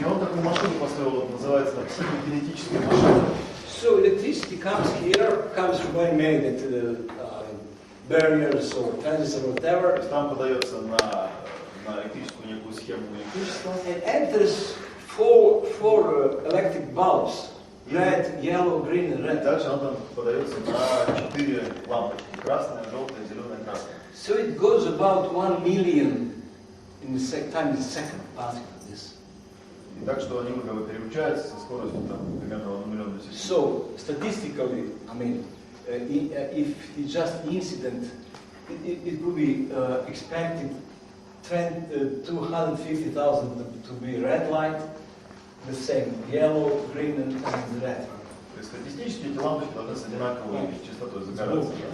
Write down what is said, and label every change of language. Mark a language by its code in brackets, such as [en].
[ru] И он такую машину построил, вот, называется психокинетическая машина. [en] So electricity comes here, comes from where made it barriers or fences or whatever. [ru] Там подается на электрическую некую схему электричества. [en] And enters four electric bulbs, red, yellow, green, and red. [ru] Дальше он там подается на 4 лампочки: красная, желтая, зеленая, красная. [en] So it goes about 1 million in the time the second passing of this. [ru] И так что они как бы переключаются со скоростью там примерно 1 миллион в секунду. [en] So statistically, I mean, if it's just incident, it would be expected 250,000 to be red light, the same yellow, green, and red. [ru] То есть статистически эти лампочки должны с одинаковой частотой загораться.